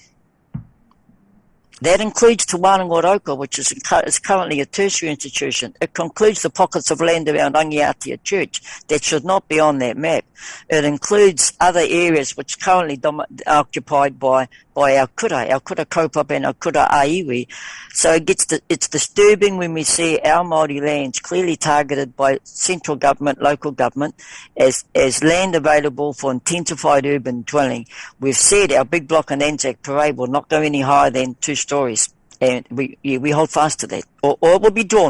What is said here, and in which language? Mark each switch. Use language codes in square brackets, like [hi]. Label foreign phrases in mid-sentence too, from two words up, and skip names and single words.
[en] That includes Te Wānanga, which is currently a tertiary institution. It includes the pockets of land around Angiatia Church that should not be on that map. It includes other areas which are currently occupied by our [mi] kura kaupapa [en] and our [mi] kura aiwi. [en] So it's disturbing when we see our Māori lands clearly targeted by central government, local government, as land available for intensified urban dwelling. We've said our big block in Anzac Parade will not go any higher than 2 stories, and we hold fast to that, or it will be drawn.